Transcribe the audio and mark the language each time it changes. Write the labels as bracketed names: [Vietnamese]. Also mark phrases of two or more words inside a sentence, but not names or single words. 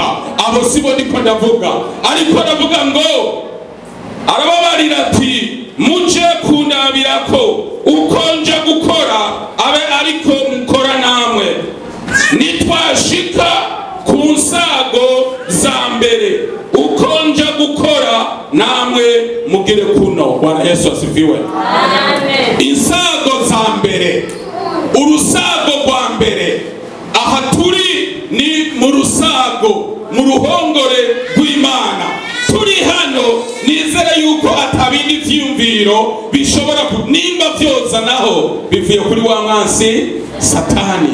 [Rundi] Abo sibo ndiko ndavuga, ariko ndavuga ngo arababarira ati, muje kundabirako uko nja gukora abe ariko mukora namwe. Nitwashika ku nsago za mbere uko nja gukora namwe mugire kuno. [Swahili] Bwana Yesu asifiwe. [Rundi] Insago za mbere, urusago rwa mbere, aha turi ni mu rusago, mu ruhongore rw'Imana. turi hano nizere yuko atabindi vyiyumviro bishobora nimba vyoza naho bivuye kuri wa mwansi Satani.